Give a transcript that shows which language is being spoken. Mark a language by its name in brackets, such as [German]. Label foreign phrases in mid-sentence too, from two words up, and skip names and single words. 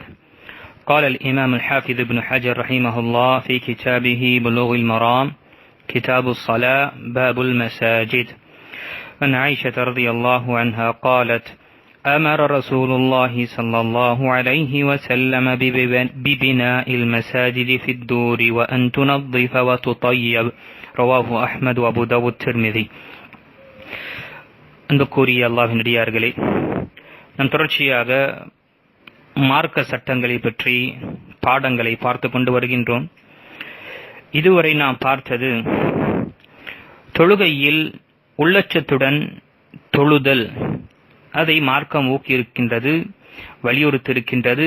[Arabic] قال الإمام الحافظ ابن حجر رحمه الله في كتابه بلوغ المرام كتاب الصلاة باب المساجد. عن عائشة رضي الله عنها قالت: أمر رسول الله صلى الله عليه وسلم ببناء المساجد في الدور وأن تنظف وتطيب. رواه أحمد وأبو داود الترمذي. [Tamil] அன்புக்குரிய அல்லாஹ்வின் அடியார்களே, நாம் தொடர்ச்சியாக மார்க்க சட்டங்களை பற்றி பாடங்களை பார்த்து கொண்டு வருகின்றோம். இதுவரை நாம் பார்த்தது தொழுகையில் உள்ளச்சத்துடன் தொழுதல், அதை மார்க்கம் ஊக்கியிருக்கின்றது, வலியுறுத்தியிருக்கின்றது.